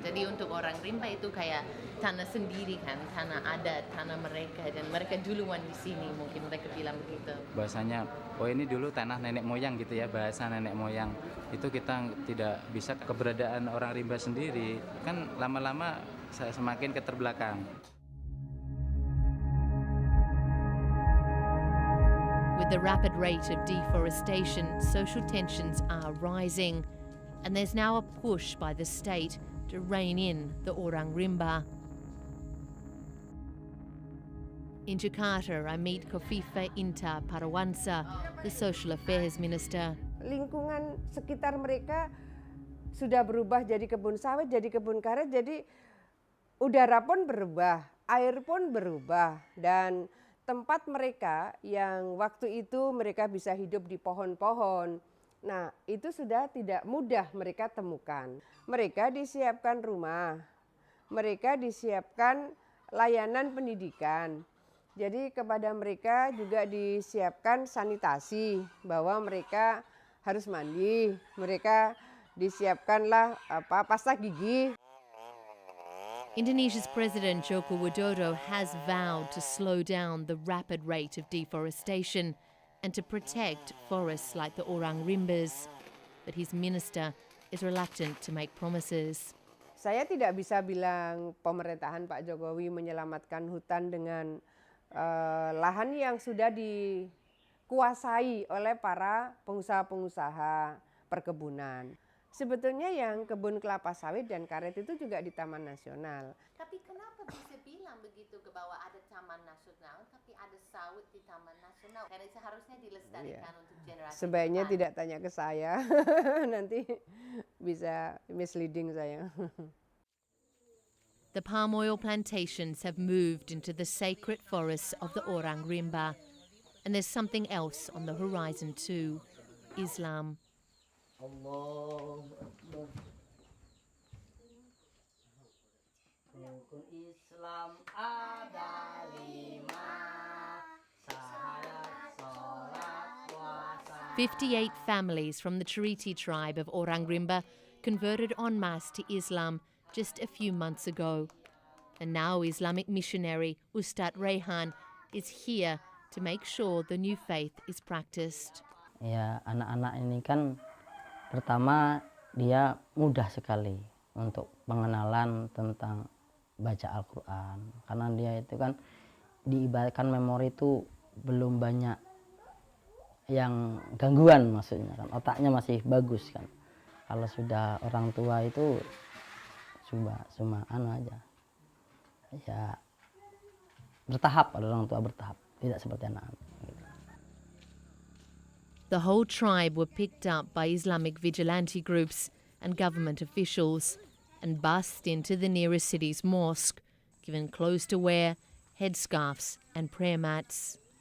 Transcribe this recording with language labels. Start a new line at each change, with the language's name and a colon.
Indonesian: Jadi untuk orang rimba itu kayak tanah sendiri kan, tanah adat, tanah mereka, dan mereka duluan di sini, mungkin mereka bilang begitu. Bahasanya, oh ini dulu tanah nenek moyang gitu ya, bahasa nenek moyang. Itu kita tidak bisa keberadaan orang rimba sendiri, kan lama-lama semakin keterbelakang.
English: With the rapid rate of deforestation, social tensions are rising, and there's now a push by the state to rein in the Orang Rimba. In Jakarta, I meet Kofifa Inta Parawansa, the Social Affairs Minister.
Indonesian: Lingkungan sekitar mereka sudah berubah jadi kebun sawit, jadi kebun karet, jadi udara pun berubah, air pun berubah, dan tempat mereka yang waktu itu mereka bisa hidup di pohon-pohon. Nah, itu sudah tidak mudah mereka temukan. Mereka disiapkan rumah, mereka disiapkan layanan pendidikan. Jadi kepada mereka juga disiapkan sanitasi, bahwa mereka harus mandi, mereka disiapkanlah pasta gigi.
English: Indonesia's President Joko Widodo has vowed to slow down the rapid rate of deforestation and to protect forests like the Orang Rimbas. But his minister is reluctant to make promises.
Indonesian: Saya tidak bisa bilang pemerintahan Pak Jokowi menyelamatkan hutan dengan lahan yang sudah dikuasai oleh para pengusaha-pengusaha perkebunan. Sebetulnya yang kebun kelapa sawit dan karet itu juga di Taman Nasional. Tapi kenapa bisa bilang begitu ke bahwa ada Taman Nasional, tapi ada sawit di Taman Nasional? Karena seharusnya dilestarikan untuk generasi Sebaiknya depan. tidak tanya ke saya, nanti bisa misleading saya.
English: The palm oil plantations have moved into the sacred forests of the Orang Rimba. And there's something else on the horizon too, Islam.
Arabic: Allahu Akbar.
Indonesian: Rukun Islam ada 5, salat, sholat, puasa.
English: 58 families from the Cheriti tribe of Orang Rimba converted en masse to Islam just a few months ago. And now Islamic missionary Ustadz Rehan is here to make sure the new faith is practiced.
Indonesian: Ya, anak-anak ini kan pertama dia mudah sekali untuk pengenalan tentang baca Al-Quran. Karena dia itu kan diibaratkan memori itu belum banyak yang gangguan, maksudnya kan otaknya masih bagus kan. Kalau sudah orang tua itu cuma aja. Ya bertahap, ada orang tua bertahap, tidak seperti anak-anak.
English: The whole tribe were picked up by Islamic vigilante groups and government officials and bussed into the nearest city's mosque, given clothes to wear, headscarves and prayer mats.